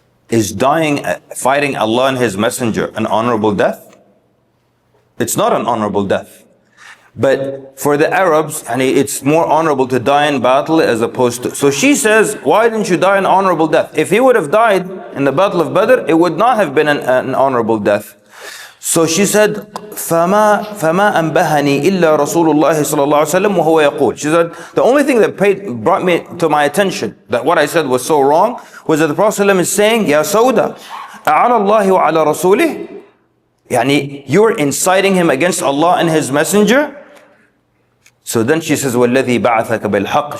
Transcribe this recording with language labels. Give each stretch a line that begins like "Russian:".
English: Is dying, fighting Allah and His Messenger an honorable death? It's not an honorable death. But for the Arabs, it's more honorable to die in battle as opposed to... So she says, why didn't you die an honorable death? If he would have died in the Battle of Badr, it would not have been an honorable death. So she said,
Arabic: فَمَا أَنْبَهَنِي إِلَّا رَسُولُ اللَّهِ صَلَى اللَّهُ عَلَيْهِ وسلم وَهُوَ يَقُولُ.
English: She said, the only thing that brought me to my attention, that what I said was so wrong, was that the Prophet ﷺ is saying, Ya Sauda,
Arabic: أَعَلَى اللَّهِ وَعَلَى رَسُولِهِ.
English: You're inciting him against Allah and His Messenger. So then she says,
Arabic: وَالَّذِي بَعَثَكَ بِالْحَقِّ.